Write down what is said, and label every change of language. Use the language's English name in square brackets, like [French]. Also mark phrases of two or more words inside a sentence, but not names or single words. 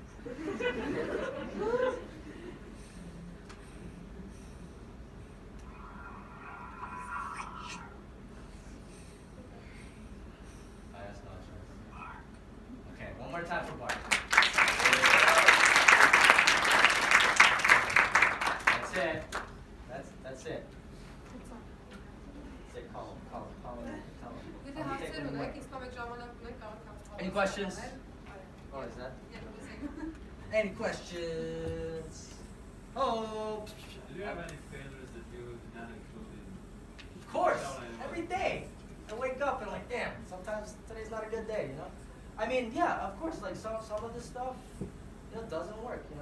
[English] That's not true. Okay, one more time for BARC. That's it. That's it. That's it. Call him. [Armenian] Եթե հարցեր ունեք, իսկ ամեն ժամանակ ունեք կարող եք [English] Any questions? Oh, is that? Any questions? Oh. Do you have any failures that you did not include in? Of course, every day. I wake up and like, damn, sometimes today's not a good day, you know? I mean, yeah, of course, like some of this stuff, doesn't work, you know?